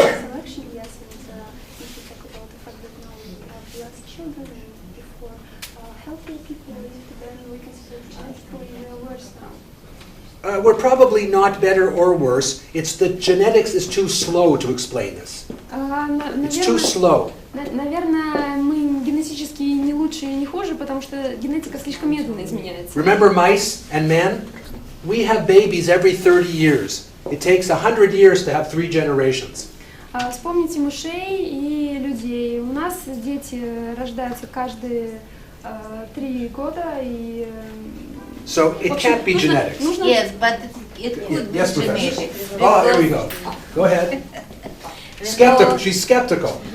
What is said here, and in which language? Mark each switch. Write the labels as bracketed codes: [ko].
[en] Selection, yes, and if you talk about the fact that now we have less children than before, healthier people, then we can say genetically worse now. We're probably not better or worse. It's the genetics is too slow to explain this. It's too slow. [ru] Наверное, мы генетически не лучше и не хуже, потому что генетика слишком медленно изменяется. [en] Remember mice and men? We have babies every 30 years. It takes 100 years to have 3 generations. [ru] Вспомните мышей и людей. У нас дети рождаются каждые 3 года и. [en] So it can't be genetics. Yes, but it could be Yes, Professor. genetics. Oh, here we go. Go ahead. Skeptical. She's skeptical.